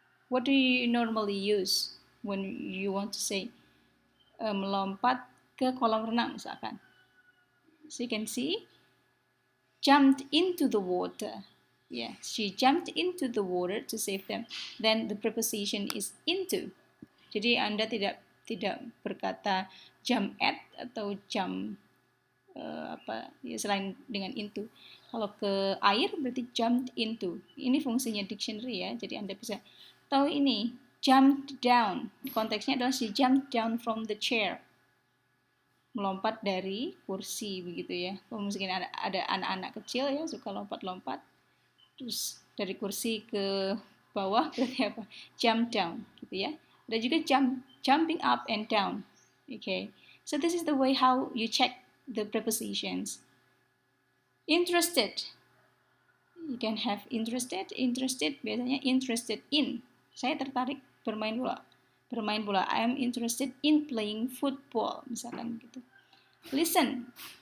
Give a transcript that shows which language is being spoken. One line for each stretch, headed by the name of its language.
English: What do you normally use when you want to say
Indonesian: melompat ke kolam renang misalkan?
English: So you can see, jumped into the water. Yeah, she jumped into the water to save them. Then the preposition is into.
Indonesian: Jadi Anda tidak berkata jump at atau jump apa ya selain dengan into. Kalau ke air berarti jumped into. Ini fungsinya dictionary ya. Jadi Anda bisa tahu ini jumped down. Konteksnya adalah
English: she jumped down from the chair.
Indonesian: Melompat dari kursi begitu ya. Kalau mungkin ada anak-anak kecil ya suka lompat-lompat, terus dari kursi ke bawah berarti apa?
English: Jump down gitu ya.
Indonesian: Ada juga
English: jumping up and down. Okay. So this is the way how you check the prepositions. Interested. You can have interested biasanya interested in.
Indonesian: Saya tertarik bermain bola.
English: I am interested in playing football misalkan gitu. Listen.